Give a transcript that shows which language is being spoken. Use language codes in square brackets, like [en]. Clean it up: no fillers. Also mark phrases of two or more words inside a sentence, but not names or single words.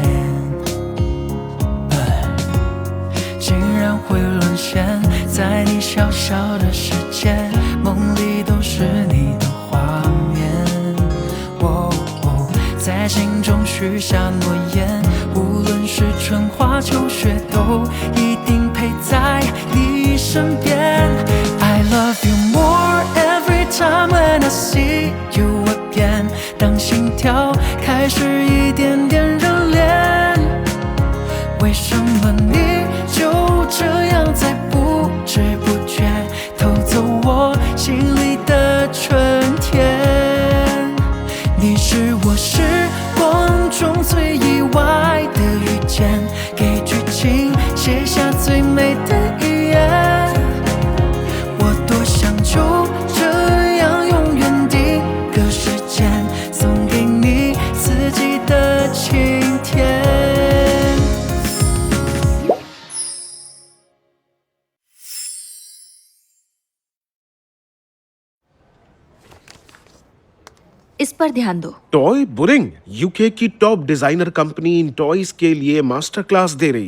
[zh] 竟然会沦陷在你小小的世界，梦里都是你的画面。在心中许下诺言，无论是春花秋雪，都一定陪在你身边。 [en] I love you more every time when I see you again。 [zh] 当心跳开始一点点热恋，为什么你就这样在不知不觉偷走我心里的春天？你是我时光中最意外的遇见，给剧情写下最美的语言。我多想就这样永远定格时间，送给你四季的晴天。 [hi] इस पर ध्यान दो। टॉय बुरिंग यूके की [en] top designer company [hi] इन टॉयज के लिए [en] master class [hi] दे रही है।